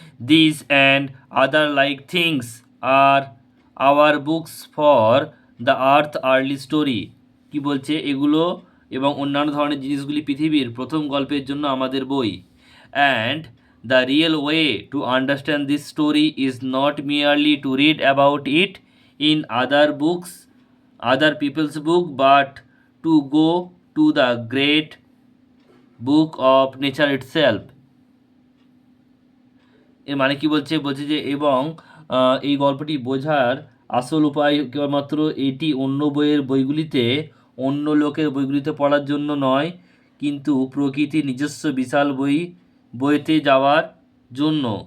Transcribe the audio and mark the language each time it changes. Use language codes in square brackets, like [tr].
[en] These and other like things are our books for the earth early story, [bn] কি বলছে, এগুলো এবং অন্যান্য ধরনের জিনিসগুলি পৃথিবীর প্রথম গল্পের জন্য আমাদের বই। [en] And the real way to understand this story is not merely to read about it in other books, other people's book, but to go to the great book of nature itself. [bn] এর মানে কি বলছে, বলছে যে এবং এই গল্পটি বোঝার আসল উপায় কেবলমাত্র এটি অন্য বইগুলিতে, অন্য লোকের বইগুলিতে পড়ার জন্য নয়, কিন্তু প্রকৃতির নিজস্ব বিশাল বইতে যাওয়ার জন্য।